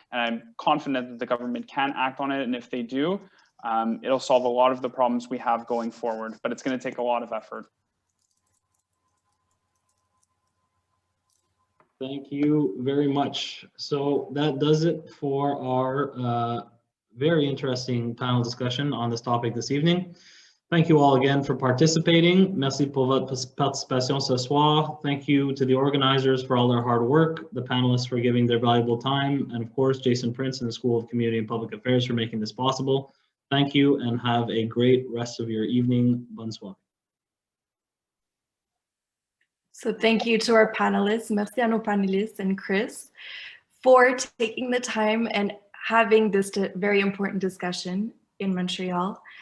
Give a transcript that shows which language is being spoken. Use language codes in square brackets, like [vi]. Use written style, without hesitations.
[en] And I'm confident that the government can act on it. And if they do, it'll solve a lot of the problems we have going forward, but it's going to take a lot of effort. Thank you very much. So that does it for our very interesting panel discussion on this topic this evening. Thank you all again for participating. [fr] Merci pour votre participation ce soir. [en] Thank you to the organizers for all their hard work, the panelists for giving their valuable time, and of course, Jason Prince and the School of Community and Public Affairs for making this possible. Thank you and have a great rest of your evening. [fr] Bonsoir. [en] So thank you to our panelists, [fr] merci à nos panélistes [en] and Chris, for taking the time and having this very important discussion. in Montreal.